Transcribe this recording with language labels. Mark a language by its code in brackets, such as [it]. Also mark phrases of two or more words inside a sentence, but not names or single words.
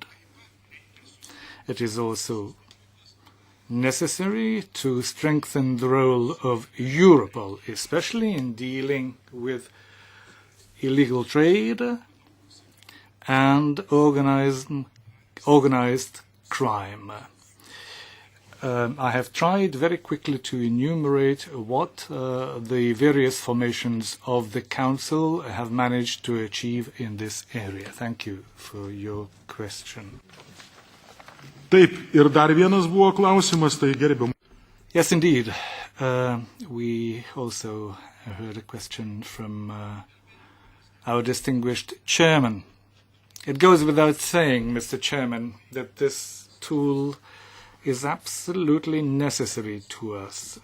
[en] It is also necessary to strengthen the role of Europol, especially in dealing with illegal trade and organized crime. I have tried very quickly to enumerate what the various formations of the Council have managed to achieve in this area. Thank you for your question. [lt] Taip, ir dar vienas buvo klausimas, tai gerbiam. [en] Yes, indeed. We also heard a question from our distinguished chairman. It goes without saying, Mr. Chairman, that this tool is absolutely necessary to us.